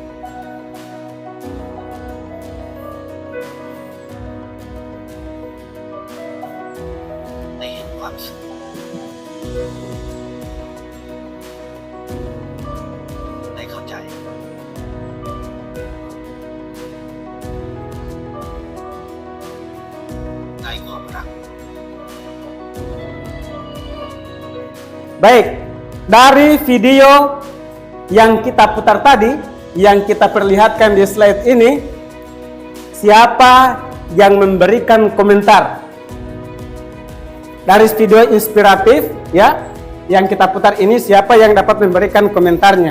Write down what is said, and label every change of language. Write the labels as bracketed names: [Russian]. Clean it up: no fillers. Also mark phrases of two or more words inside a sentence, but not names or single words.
[Thai] ได้เห็นความสุขได้เข้าใจได้ความรัก [Indonesian] Baik, dari video yang kita putar tadi, yang kita perlihatkan di slide ini, siapa yang memberikan komentar? Dari video inspiratif ya, yang kita putar ini, siapa yang dapat memberikan komentarnya?